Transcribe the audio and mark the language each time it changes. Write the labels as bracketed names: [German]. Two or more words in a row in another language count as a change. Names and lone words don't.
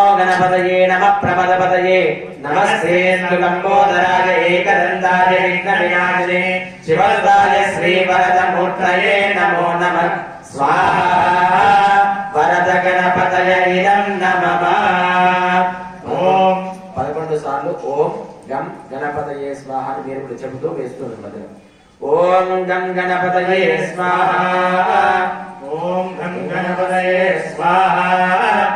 [Sanskrit] गणपतये नमः प्रमदपतये नमस्ते लंबोदराय एकदन्ताय विघ्नविनाशिने शिवदाय श्रीवरदमूर्तये नमो नमः स्वाहा वरद गणपतये नमः ओम 11 సార్లు ఓం గం గణపతయే స్వాహ [Telugu] అని మీరు కూడా చెబుతూ వేస్తున్నారు మధ్యలో [Sanskrit] ఓం గం గణపతయే స్వాహ ఓం గం గణపతయే స్వాహ